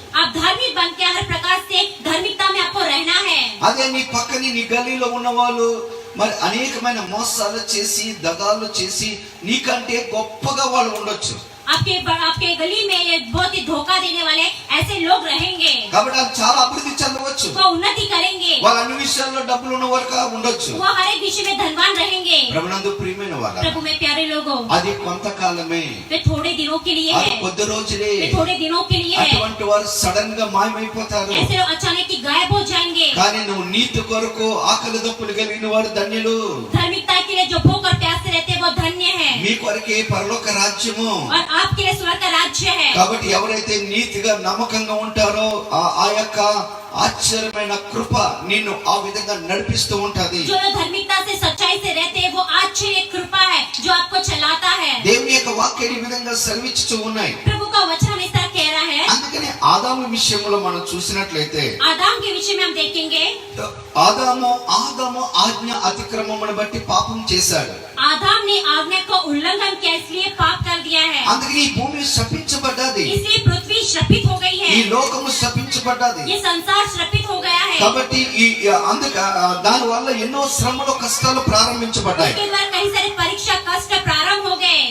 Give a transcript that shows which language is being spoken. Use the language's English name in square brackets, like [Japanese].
[Hindi] आप धार्मिक बन के हर प्रकार से धार्मिकता में आपको रहना है। [Telugu] అదే నీ పక్కని, నీ గల్లీలో ఉన్న వాళ్ళు మరి అనేకమైన మోసాలు చేసి, దగాలు చేసి నీకంటే గొప్పగా వాళ్ళు ఉండొచ్చు. [Hindi] आपके गली में ये बहुत ही धोखा देने वाले ऐसे लोग रहेंगे। [Telugu] కాబట్టి అది చాలా అభివృద్ధి చెందవచ్చు. [Hindi] वो वो उन्नति करेंगे, [Telugu] వాళ్ళు అన్ని విషయాల్లో డబ్బులు ఉన్నవారు ఉండొచ్చు. [Hindi] वो हर एक विषय में धनवान रहेंगे। [Telugu] ప్రభునందు ప్రియమైన వాళ్ళ [Hindi] प्रभु में प्यारे लोगों, [Telugu] అది కొంతకాలమే, [Hindi] वे थोड़े दिनों के लिए [Telugu] అది [Hindi] है, [Telugu] కొద్ది రోజులే. [Hindi] वे थोड़े दिनों के लिए है। [Telugu] అటువంటి వారు సడన్ గా మాయమైపోతారు. [Hindi] ऐसे लोग अचानक ही गायब हो जाएंगे। [Telugu] కానీ నువ్వు నీతి కొరకు ఆకలి దప్పులు కలిగిన వారు ధన్యులు. [Hindi] धार्मिकता के लिए जो भूख और प्यास से रहते हैं वो धन्य है, [Telugu] మీ కొరకే పరలోక రాజ్యము. [Hindi] और आपके लिए स्वर्ग का राज्य है। [Telugu] కాబట్టి ఎవరైతే నీతిగా నమ్మకంగా ఉంటారో ఆ యొక్క ఆశ్చర్యమైన కృప నిన్ను ఆ విధంగా నడిపిస్తూ ఉంటది. [Hindi] जो लोग धार्मिकता से सच्चाई से रहते हैं वो आश्चर्य कृपा है जो आपको चलाता है। [Telugu] దేవుని యొక్క వాక్యం ఈ విధంగా సెలవిస్తూ ఉన్నాయి. [Hindi] प्रभु का वचन इस तरह कह रहा है। [Telugu] అందుకని ఆదాము విషయంలో మనం చూసినట్లయితే [Hindi] आदम के विषय में हम देखेंगे, [Telugu] ఆదాము ఆజ్ఞ అతిక్రమమును బట్టి పాపం చేశాడు. [Hindi] आदम ने आज्ञा का उल्लंघन किया, इसलिए पाप कर दिया है। [Telugu] అందుకని ఈ భూమి శపించబడ్డది, [Hindi] इसलिए पृथ्वी श्रापित हो गई [Telugu] ఈ [Hindi] है, [Telugu] లోకము శపించబడ్డది. [Hindi] ये संसार श्रापित हो गया है। [Telugu] కాబట్టి ఈ దాని వల్ల ఎన్నో శ్రమలు కష్టాలు ప్రారంభించబడ్డాయి. [Hindi] उसके द्वारा कई सारे परीक्षा कष्ट प्रारंभ हो गए।